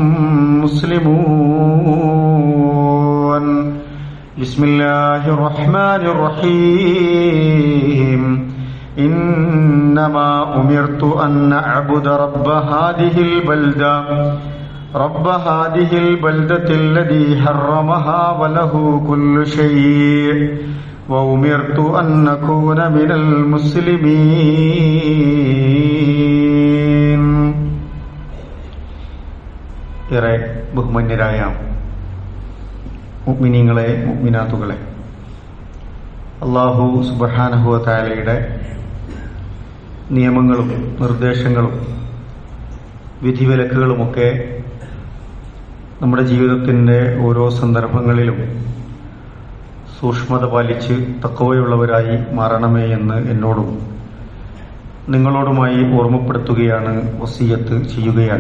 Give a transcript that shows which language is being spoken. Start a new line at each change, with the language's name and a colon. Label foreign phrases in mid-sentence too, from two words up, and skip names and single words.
Arabic: مسلمون بسم الله الرحمن الرحيم إنما أمرت أن أعبد رب هذه البلدة الذي حرمها وله كل شيء وأمرت أن أكون من المسلمين.
Malayalam: ഏറെ ബഹുമാന്യരായ മുഅ്മിനീങ്ങളെ മുഅ്മിനാത്തുകളെ,
Arabic: الله سبحانه
Malayalam: വ തആലയുടെ നിയമങ്ങളും നിർദ്ദേശങ്ങളും വിധിവിലക്കുകളുമൊക്കെ നമ്മുടെ ജീവിതത്തിൻ്റെ ഓരോ സന്ദർഭങ്ങളിലും സൂക്ഷ്മത പാലിച്ച് തഖ്വയുള്ളവരായി മാറണമേ എന്ന് എന്നോടും നിങ്ങളോടുമായി ഓർമ്മപ്പെടുത്തുകയാണ്, വസിയ്യത്ത് ചെയ്യുകയാണ്.